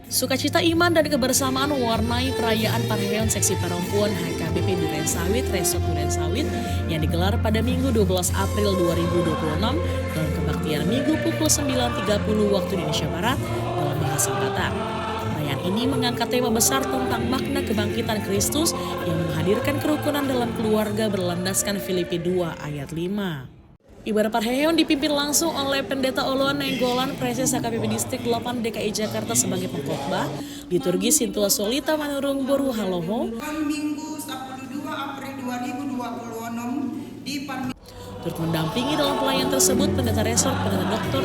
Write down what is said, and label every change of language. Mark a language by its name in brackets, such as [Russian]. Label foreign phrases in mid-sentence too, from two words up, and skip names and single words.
[Indonesian] Sukacita iman dan kebersamaan mewarnai perayaan Parheon Seksi Perempuan HKBP Durensawit Resort Durensawit yang digelar pada Minggu 12 April 2026 dalam kebaktian Minggu pukul 9.30 waktu Indonesia Barat dalam bahasa Batak. Perayaan ini mengangkat tema besar tentang makna kebangkitan Kristus yang menghadirkan kerukunan dalam keluarga berlandaskan Filipi 2 ayat 5. Ibadah Parheon dipimpin langsung oleh Pendeta Oloan Nenggolan, Presiden HKBP Distrik 8 DKI Jakarta sebagai pengkhotbah, liturgi Sintua Solita Manurung Boru Haloho. Minggu 12 April 2026 di Turut mendampingi dalam pelayan tersebut Pendeta Resort Pendeta Dr.